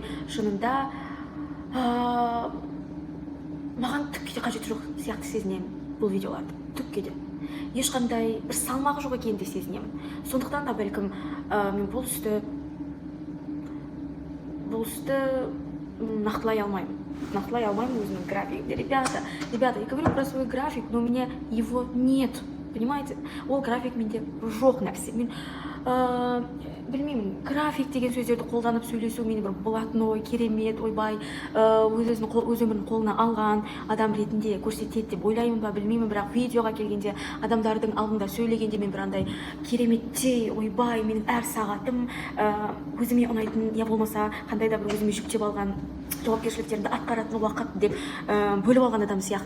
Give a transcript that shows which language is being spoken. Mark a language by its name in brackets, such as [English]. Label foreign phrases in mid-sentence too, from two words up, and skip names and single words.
[Kazakh] Шынында маған түкке де қажеті жоқ сияқты сезінемін бұл видеоларды. Түкке де. Ешқандай бір салмағы жоқ екенін де сезінемін. Сондықтан да бәлкім мен бұл істі нақтылай алмаймын. Нақтылай алмаймын өзімнің графигімде. [Russian] Ребята, я говорю про свой график, но у меня его нет. Понимаете? [Kazakh] Ол график менде жоқ нәрсе. Мен білмеймін, график деген сөздерді қолданып сөйлесу мені бір блатной, керемет, ойбай, өз өмірін қолына алған адам ретінде көрсетеді деп ойлаймын ба, білмеймін, бірақ видеоға келгенде, адамдардың алдында сөйлегенде мен бір андай кереметтей, ойбай, менің әр сағатым өзіме ұнайтын, я болмаса қандай да бір өзіме жүктеп алған жауапкершіліктерімді атқаратын уақыт деп бөліп алған адам сияқты.